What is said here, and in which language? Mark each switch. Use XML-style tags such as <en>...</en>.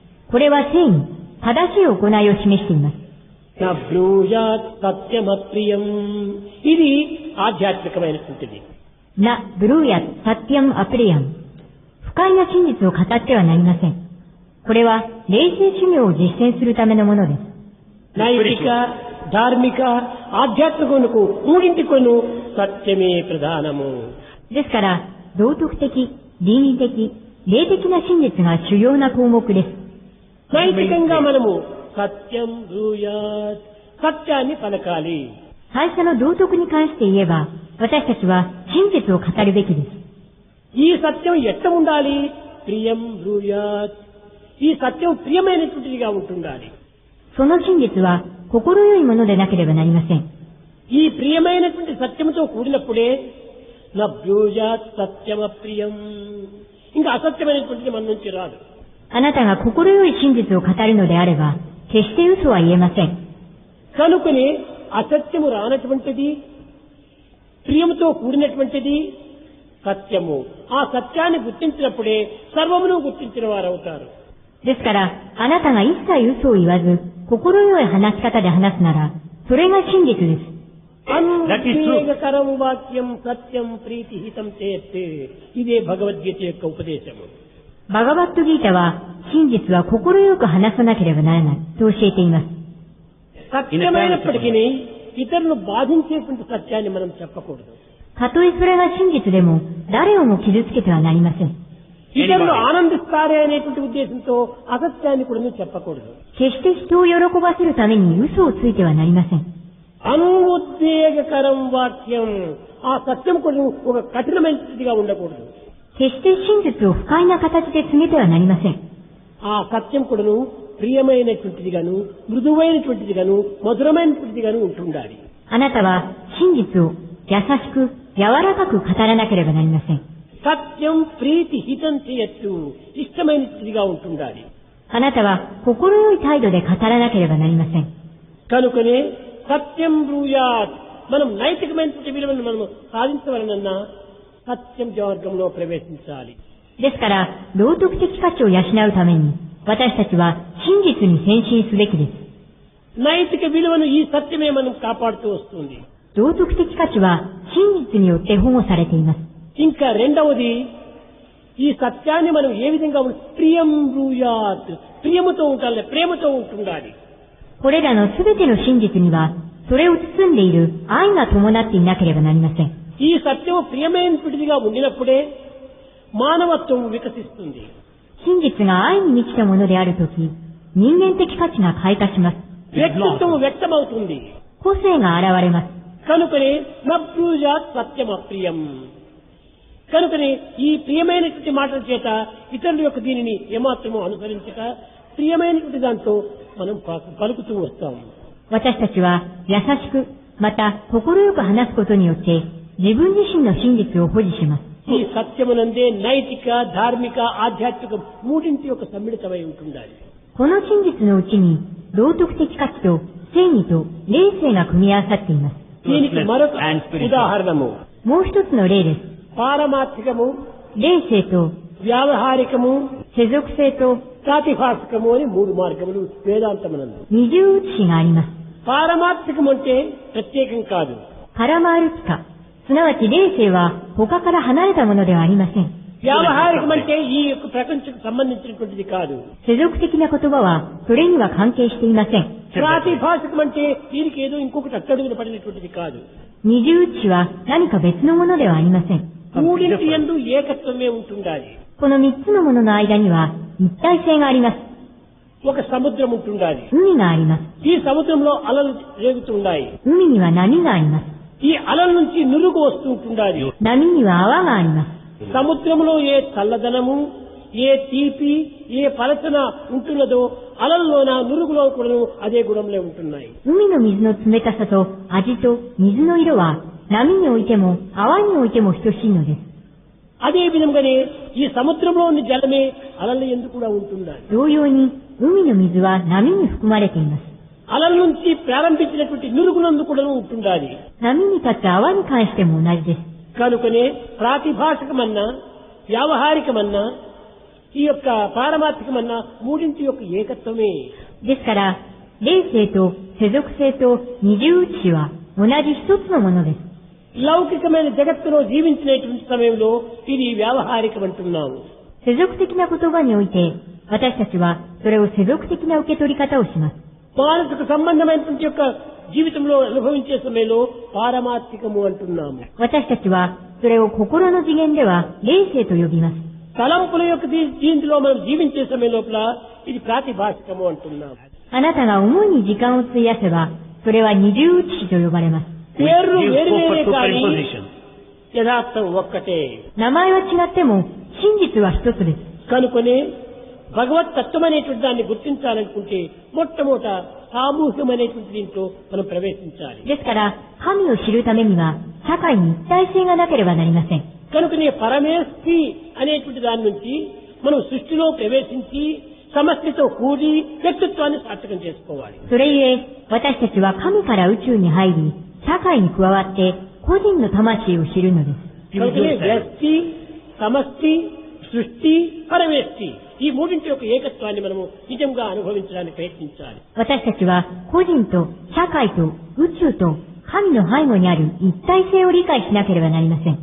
<ja>これは正義、正しい行いを示しています。</ja> <sa>నా బ్రూయాత్ సత్యమప్రియం.</sa> <te>ఇది ఆధ్యాత్మికమైనటువంటిది.</te> <sa>ナ・ブルーヤ、サッティャン・アプリアン。</sa> <ja>不快な真実を語ってはなりません。これは霊性修行を実践するためのものです。</ja> <te>నైతిక ధార్మిక ఆధ్యాత్మికమునకు మూడింటికొను సత్యమే ప్రధానము.</te> <ja>ですから、道徳的、倫理的、霊的な真実が主要な項目です。</ja> <te>నైతికంగా మనము సత్యం బ్రూయాత్ సత్యాన్ని పలకాలి.</te> <ja>最初の道徳に関して言えば、私たちは真実を語るべきです。</ja> <te>ఈ సత్యం ఎట్ట ఉండాలి?</te> <sa>ప్రియం బ్రూయాత్.</sa> <te>ఈ సత్యం ప్రియమైనటువంటిదిగా ఉంటుండాలి.</te> <ja>その真実は心よいものでなければなりません。</ja> <te>ఈ ప్రియమైనటువంటి సత్యంతో కూడినప్పుడే</te> <sa>నా బ్రూయాత్ సత్యమప్రియం.</sa> <te>ఇంకా అసత్యమైనటువంటిది మన నుంచి రాదు.</te> <ja>あなたが心よい真実を語るのであれば、決して嘘は言えません。</ja> <te>కనుకనే అసత్యము రానటువంటిది ప్రియముతో కూడినటువంటిది సత్యము. ఆ సత్యాన్ని గుర్తించినప్పుడే సర్వమును గుర్తించిన వారు అవుతారు.</te> <ja>ですから、あなたが一切嘘を言わず、心よい話し方で話すなら、それが真実です。</ja> <sa>అనువేగకరం వాక్యం సత్యం ప్రీతిహితం చేత్.</sa> <te>ఇదే భగవద్గీత యొక్క ఉపదేశము.</te> <ja>バガバットギータは、真実は心よく話さなければならないと教えています。</ja> <te>సత్యమైనప్పటికీ ఇతరులను బాధించేటువంటి సత్యాన్ని మనం చెప్పకూడదు.</te> <ja>たとえそれが真実でも、誰をも傷つけてはなりません。</ja> <te>ఇతరులు ఆనందిస్తారే అనేటువంటి ఉద్దేశంతో అసత్యాన్ని కూడా చెప్పకూడదు.</te> <ja>決して人を喜ばせるために嘘をついてはなりません。</ja> <te>అనుద్వేగకరం వాక్యం, ఆ సత్యం కూడా ఒక కఠినమైన స్థితిగా ఉండకూడదు.</te> <ja>決して真実を不快な形で告げてはなりません。</ja> <te>ఆ సత్యం కూడాను ప్రియమైనటువంటిదిగాను, మృదువైనటువంటిదిగాను, మధురమైనటువంటిదిగాను ఉంటుండాలి.</te> <ja>あなたは真実を優しく、柔らかく語らなければなりません。</ja> <te>సత్యం ప్రీతి హితం చేయొచ్చు, ఇష్టమైనటువంటిదిగా ఉంటుండాలి.</te> <ja>あなたは心よい態度で語らなければなりません。</ja> <te>కనుకనే సత్యం బ్రూయాత్, మనం నైతికమైనటువంటి విలువలను మనం సాధించవలనన్నా సత్యం మార్గంలో ప్రవేశించాలి.</te> <ja>ですから、道徳的価値を養うために、私たちは真実に先進すべきです。</ja> <te>నైతిక విలువను ఈ సత్యమే మనం కాపాడుతూ వస్తుంది.</te> <ja>道徳的価値は真実によって保護されています。</ja> <te>ఇంకా రెండవది, ఈ సత్యాన్ని మనం ఏ విధంగా ప్రియం బ్రూయాత్, ప్రియముతో ఉండాలి, ప్రేమతో ఉంటుండాలి.</te> <ja>これらのすべての真実には、それを包んでいる愛が伴っていなければなりません。</ja> <te>ఈ సత్యము ప్రియమైనటువంటిదిగా ఉండినప్పుడే మానవత్వం వికసిస్తుంది.</te> <ja>真実が愛に満ちたものであるとき、人間的価値が開花します。</ja> <te>వ్యక్తిత్వం వ్యక్తమవుతుంది.</te> <ja>個性が現れます。</ja> <te>కనుకనే</te> <sa>నబ్రూయాత్ సత్యం అప్రియం.</sa> <te>కనుకనే ఈ ప్రియమైనటువంటి మాటల చేత ఇతరుల యొక్క దీనిని ఏమాత్రమూ అనుసరించక ప్రియమైనటువంటి దాంతో మనం పలుకుతూ వస్తాము.</te> <ja>私たちは優しく、また心よく話すことによって、自分自身の真実を保持します。</ja> <te>ఈ సత్యమునందే నైతిక, ధార్మిక, ఆధ్యాత్మిక మూడింటి యొక్క సమ్మిళితమై ఉంటుండాలి.</te> <ja>この真実のうちに、道徳的価値と正義と霊性が組み合わさっています。</ja> <te>దీనికి మరొక ఉదాహరణము,</te> <ja>もう一つの例です。</ja> <te>పారమార్థికము,</te> <ja>霊性と</ja> <te>వ్యావహారికము,</te> <ja>世俗性と</ja> <te>ప్రాతిభాసికము అని మూడు మార్గములు వేదాంతమునందు.</te> <ja>二重写しがあります。</ja> <te>పారమార్థికం అంటే ప్రత్యేకం కాదు.</te> <ja>パラマールピカ、すなわち霊性は他から離れたものではありません。</ja> <te>వ్యావహారికం అంటే ఈ యొక్క ప్రపంచకు సంబంధించినటువంటిది కాదు.</te> <ja>世俗的な言葉はそれには関係していません。</ja> <te>ప్రాతిభాసికం అంటే దీనికి ఏదో ఇంకొకటి అట్టడుగున పడినటువంటిది కాదు.</te> <ja>二重写しは何か別のものではありません。</ja> <te>మూడింటి యందు ఏకత్వమే ఉంటుండాలి.</te> <ja>この三つのものの間には一体性があります。</ja> <te>ఒక సముద్రం ఉంటుండాలి.</te> <ja>海があります。</ja> <te>ఈ సముద్రంలో అలలు రేగుతుండాయి.</te> <ja>海には波があります。</ja> <te>ఈ అలల నుంచి నురుగు వస్తూ ఉంటుండాలి.</te> <ja>波には泡があります。</ja> <te>సముద్రంలో ఏ చల్లదనము, ఏ తీపి, ఏ పలచన ఉంటున్నదో అలల్లోన నురుగులో కూడా అదే గుణంలో ఉంటున్నాయి.</te> <ja>海の水の冷たさと味と水の色は波においても泡においても等しいのです。</ja> <te>అదే విధంగానే ఈ సముద్రంలోని జలమే అలల యందు కూడా ఉంటుండాలి.</te> <ja>同様に海の水は波に含まれています。</ja> <te>అలల నుంచి ప్రారంభించినటువంటి నురుగునందు కూడా ఉంటుండాలి.</te> <ja>波に立つ泡に関しても同じです。</ja> <te>కనుకనే ప్రాతిభాషికమన్నా, వ్యావహారికమన్నా, ఈ యొక్క పారమార్థికమన్నా మూడింటి యొక్క ఏకత్వమే.</te> <ja>ですから、霊性と世俗性と二重写しは同じ一つのものです。</ja> <te>లౌకికమైన జగత్తులో జీవించినటువంటి సమయంలో ఇది వ్యావహారికం అంటున్నాము.</te> <ja>世俗的な言葉において、私たちはそれを世俗的な受け取り方をします。</ja> <te>మానసిక సంబంధమైనటువంటి యొక్క జీవితంలో అనుభవించే సమయంలో పారమార్థికము అంటున్నాము.</te> <ja>私たちはそれを心の次元では霊性と呼びます。</ja> <te>తలంపుల యొక్క దీంట్లో మనం జీవించే సమయం లోపల ఇది ప్రాతిభాషికము అంటున్నాము.</te> <ja>あなたが思いに時間を費やせば、それは二重写しと呼ばれます。</ja> <te>పేర్లు వేరువేరే కానీ యథార్థం ఒక్కటే.</te> <ja>名前は違っても真実は一つです。</ja> <te>కనుకొని భగవత్ తత్వం అనేటువంటి దాన్ని గుర్తించాలనుకుంటే మొట్టమొదట సామూహికమైనటువంటి దీంట్లో మనం ప్రవేశించాలి.</te> <ja>ですから、神を知るためには社会に一体性がなければなりません。</ja> <te>కనుకనే పరమేష్ఠి అనేటువంటి దాని నుంచి మనం సృష్టిలో ప్రవేశించి సమష్టితో కూడి వ్యక్తిత్వాన్ని సార్థకం చేసుకోవాలి.</te> <ja>それゆえ、私たちは神から宇宙に入り、社会に加わって個人の魂を知るのです。</ja> <te>కనుకనే వ్యక్తి, సమష్టి, సృష్టి, పరమేష్ఠి ఈ మూడింటి యొక్క ఏకత్వాన్ని మనము నిజంగా అనుభవించడానికి ప్రయత్నించాలి.</te> <ja>私たちは個人と社会と宇宙と神の背後にある一体性を理解しなければなりません。</ja>